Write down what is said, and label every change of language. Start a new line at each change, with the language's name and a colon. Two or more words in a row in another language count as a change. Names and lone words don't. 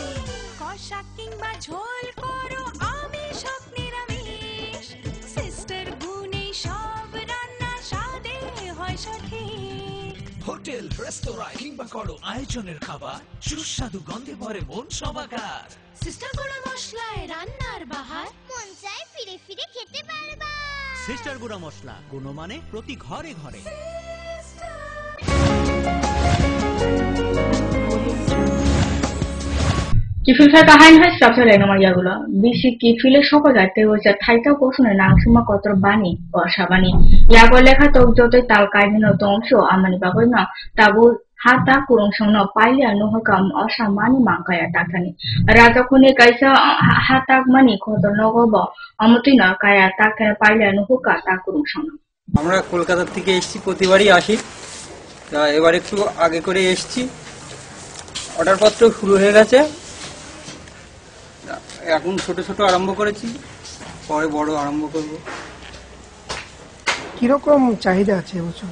Bangla: কষা কিংবা ঝোল করো আমিষ হোক নিরামিষ, সিস্টার গুণে সব রান্না স্বাদে হয় সঠিক। হোটেল রেস্তোরাঁ কিংবা করো আয়োজনের খাবার, সুস্বাদু গন্ধে ভরে মন সবাকার। সিস্টার গুঁড়া মশলায় রান্নার বাহার, মন চায় ফিরে ফিরে খেতে পারবা। সিস্টার গুঁড়া মশলা, গুণমানে প্রতি ঘরে ঘরে। Kifilfai kahain hai sabse lena mayagula.
Kok Borok: Bisi kifile shoko jate hoche thaita kosune nangsuma kotor bani osha bani. Yago lekha tok jotoi tal kaidino tongsho amani bagoi na tabu hata kurungsong no paile anu hakam osha mani mangkaya takani. Raja kune kaisa hatak mani kotor nogobo amoti na kaya takane paile anu huka ta kurungsong no.
Bangla: আমরা কলকাতা থেকে এসেছি, প্রতিবারই আসি। এবার একটু আগে করে এসেছি, অর্ডারপত্র শুরু হয়ে গেছে। এখন ছোট ছোট আরম্ভ করেছি, পরে বড় আরম্ভ করব। কিরকম চাহিদা আছে এবছর?